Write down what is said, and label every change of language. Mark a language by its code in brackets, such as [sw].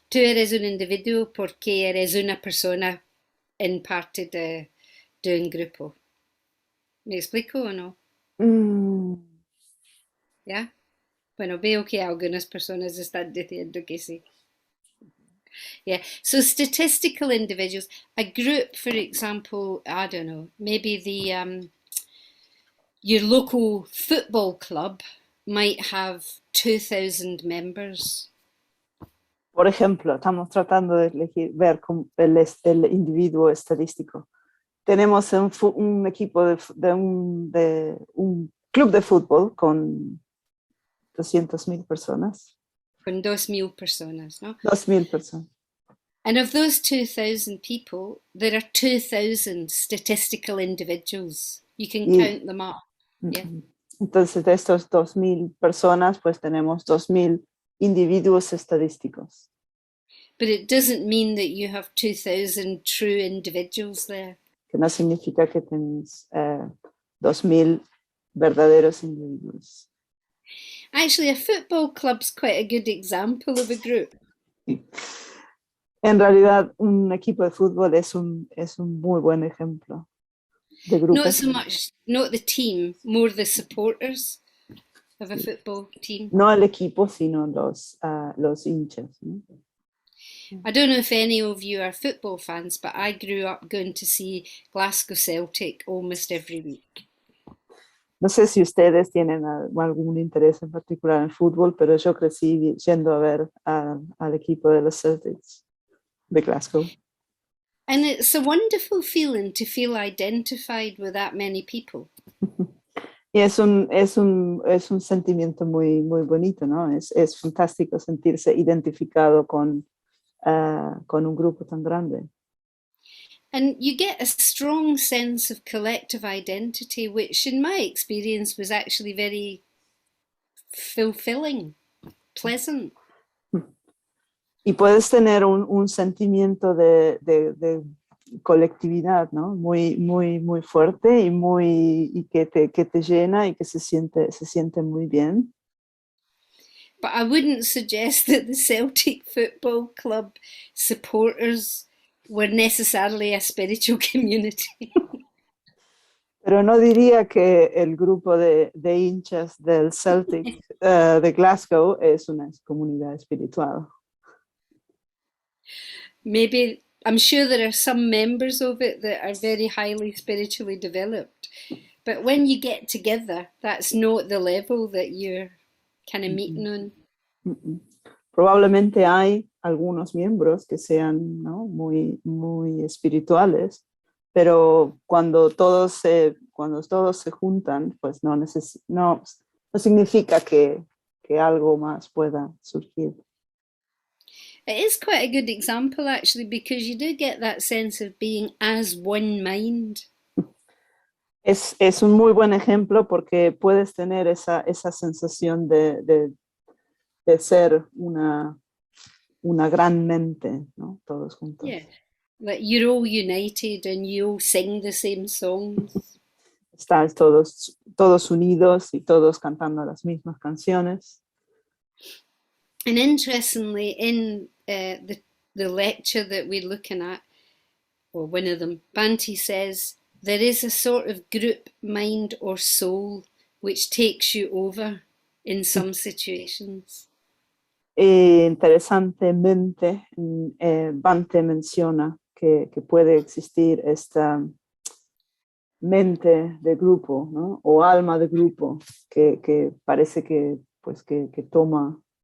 [es] Tú eres un individuo porque eres una persona en parte de un grupo. ¿Me explico o no? Mm, ¿Ya? Bueno, veo que algunas personas están diciendo que sí. [en] Yeah. So statistical individuals, a group, for example, I don't know, maybe the your local football club might have 2,000 members. [es] por ejemplo, estamos tratando de ver el individuo estadístico. Tenemos un equipo de un club de fútbol con 200.000 personas, Con 2,000 personas, no? 2.000 personas. [en] And of those 2,000 people, there are 2,000 statistical individuals. You can [es] Y [en] count them up. Yeah. [es] entonces de estos 2.000 personas, pues tenemos 2.000 individuos estadísticos. [en] But it doesn't mean that you have 2,000 true individuals there. [es] Que no significa que tenemos 2.000 verdaderos individuos. [en] Actually, a football club's quite a good example of a group. [es] En realidad, un equipo de fútbol es un muy buen ejemplo de grupo. [en] Not so much, not the team, more the supporters of a football team. [es] No el equipo, sino los hinchas, ¿no? [en] I don't know if any of you are football fans, but I grew up going to see Glasgow Celtic almost every week. [es] No sé si ustedes tienen algún interés en particular en el fútbol, pero yo crecí yendo a ver al equipo de los Celtics de Glasgow. [en] And it's a wonderful feeling to feel identified with that many people. [es] Y es un sentimiento muy, muy bonito, ¿no? Es fantástico sentirse identificado con un grupo tan grande. [en] And you get a strong sense of collective identity, which in my experience was actually very fulfilling, pleasant. [es] Y puedes tener un sentimiento de colectividad, ¿no? Muy, muy, muy fuerte y que te llena y que se siente muy bien. [en] But I wouldn't suggest that the Celtic Football Club supporters were necessarily a spiritual community. [es] Pero no diría que el grupo de hinchas del Celtic de Glasgow es una comunidad espiritual. [en] Maybe, I'm sure there are some members of it that are very highly spiritually developed. But when you get together, that's not the level that you're kind of meeting on. [es] Probablemente hay algunos miembros que sean, ¿no?, muy, muy espirituales, pero cuando todos se juntan, pues no significa que algo más pueda surgir. [en] It is quite a good example actually, because you do get that sense of being as one mind. [es] Es un muy buen ejemplo porque puedes tener esa sensación de ser una gran mente, ¿no? Todos juntos. [en] Yeah. Like you're all united and you all sing the same songs. [es] Estar todos unidos y todos cantando las mismas canciones. [en] And interestingly, in the lecture that we're looking at, or one of them, Banti says there is a sort of group mind or soul which takes you over in some situations. [es] Interesantemente, Bante menciona que puede existir esta mente de grupo, ¿no?, o alma de grupo que parece que toma